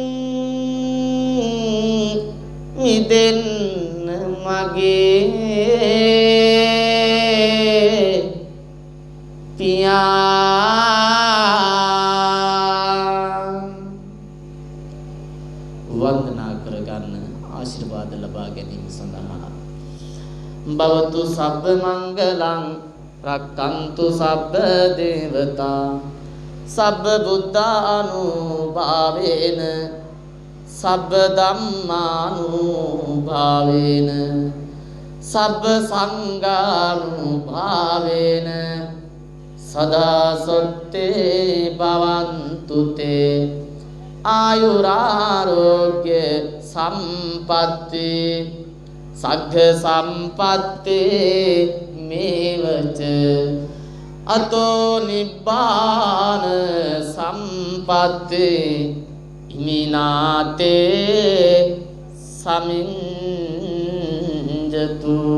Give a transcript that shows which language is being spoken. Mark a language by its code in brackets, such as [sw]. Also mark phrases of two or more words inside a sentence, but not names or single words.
[si] මිදෙන්න මගේ වන්දනා කරගන්න ආශිර්වාද ලබා ගැනීම සඳහා [pi] භවතු සබ්බ මංගලං රක්칸තු සබ්බ දේවතා සබ්බ බුද්ධානුභාවේන සබ්බ ධම්මානුභාවේන සබ්බ සංඝානුභාවේන සදා සොත්තේ භවන්තු තේ ආයුරාරෝග්‍ය සම්පත්ති සග්ග සම්පත්ති මේවච අතෝ නිබ්බාන සම්පත්ති ඉමිනාතේ සමිඤ්ජතු